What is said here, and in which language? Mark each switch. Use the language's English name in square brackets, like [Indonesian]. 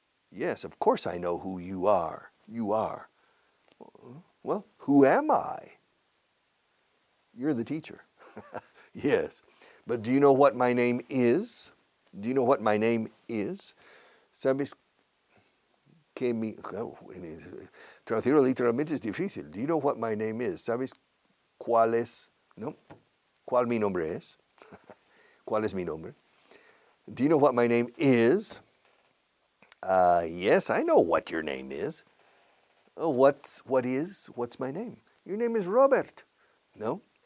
[English] Yes, of course I know who you are. You are. Well, who am I? You're the teacher. Yes. But do you know what my name is? Do you know what my name is? [Spanish] ¿Sabes que mi... Oh, traducirlo literalmente es difícil. [English] Do you know what my name is? [Spanish] ¿Sabes cuál es? No. ¿Cuál mi nombre es? ¿Cuál es mi nombre? [English] Do you know what my name is? Yes, I know what your name is. Oh, what's my name? Your name is Robert. No.